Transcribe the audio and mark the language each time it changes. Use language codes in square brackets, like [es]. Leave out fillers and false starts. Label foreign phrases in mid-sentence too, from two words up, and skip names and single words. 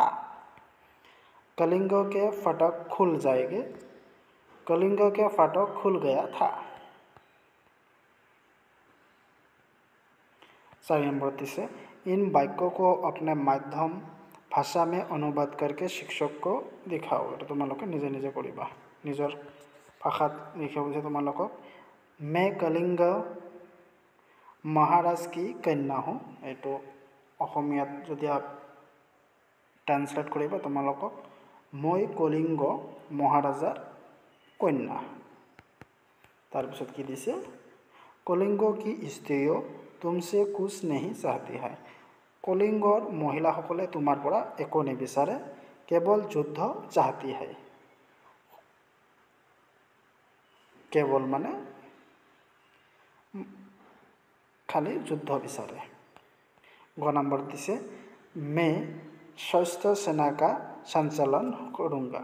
[hi] कलिंग के फाटक खुल जाएंगे। कलिंग के फाटक खुल गया था। 4 [as] নম্বৰ দিছে [hi] इन वाक्यों को अपने माध्यम भाषा में अनुवाद करके शिक्षक को दिखाओ। [as] এটা তোমালোকে নিজে নিজে কৰিবা নিজৰ ভাষাত লিখিব যে তোমালোকক [hi] मैं कलिंग महाराज की कन्या हूँ। [as] এইটো অসমীয়াত যদি ট্ৰান্সলেট কৰিব তোমালোকক মই কলিঙ্গ মহাৰাজাৰ কন্যা। তাৰপিছত কি দিছে [hi] कलिंग की स्त्रियों तुमसे कुछ नहीं चाहती है। [as] কলিংগৰ মহিলাসকলে তোমাৰ পৰা একো নিবিচাৰে [hi] केवल युद्ध चाहती है। [as] কেৱল মানে খালী যুদ্ধ বিচাৰে। গ নম্বৰ দিছে [hi] मैं सशस्त्र सेना का संचालन करूँगा।